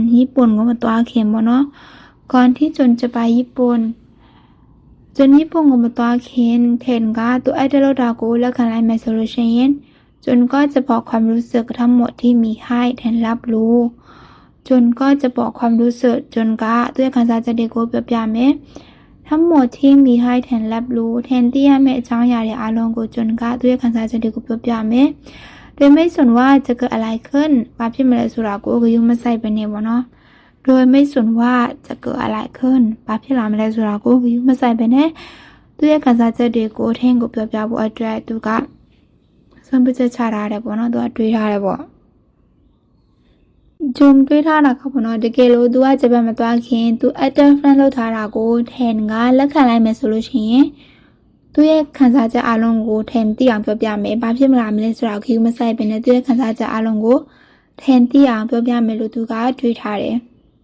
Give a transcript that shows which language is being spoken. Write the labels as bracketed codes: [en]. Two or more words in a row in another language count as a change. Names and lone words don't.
[my] ญี่ปุ่นကိုမသွားခင်ပေါ့နော် [th] ก่อนที่จนจะไปญี่ปุ่น [my] จนญี่ปุ่นကိုမသွားခင်แทนကသူအဲ့တလောက်တာကိုလက်ခံလိုက်မယ်ဆိုလို့ရှိရင် [th] จนก็จะบอกความรู้สึกทั้งหมดที่มีให้แทนรับรู้ จนก็จะบอกความรู้สึกจนก็ [my] သူရဲ့ခံစားချက်တွေကိုပြောပြမယ် [th] ทั้งหมดที่มีให้แทนรับรู้แทนที่ [my] ရမယ့်အကြောင်းအရာတွေအားလုံးကိုจนก็သူရဲ့ခံစားချက်တွေကိုပြောပြမယ် [th] โดยไม่สนว่าจะเกิดอะไรขึ้น [my] ဘာဖြစ်မလဲဆိုတာကိုဂရုမစိုက်ပဲနေပေါ့နော် [th] โดยไม่สนว่าจะเกิดอะไรขึ้น [my] ဘာဖြစ်လာမလဲဆိုတာကိုဂရုမစိုက်ပဲနဲ့သူရဲ့ခံစားချက်တွေကိုထင်းကိုပြောပြဖို့အတွက်သူကဆုံးဖြတ်ချက်ချထားတယ်ပေါ့နော်သူကတွေးထားတယ်ပေါ့ ဂျုံတွေးထားတာကပေါ့နော်တကယ်လို့သူကဂျပန်မသွားခင်သူ [en] active friend [my] လောက်ထားတာကိုထန်ကလက်ခံလိုက်မယ်ဆိုလို့ရှိရင်သူရဲ့ခံစားချက်အလုံးကိုထန်သိအောင်ပြောပြမယ်ဘာဖြစ်မလားမလဲဆိုတာကိုမဆိုင်ပဲနဲ့သူရဲ့ခံစားချက်အလုံးကိုထန်သိအောင်ပြောပြမယ်လို့သူကတွေးထားတယ်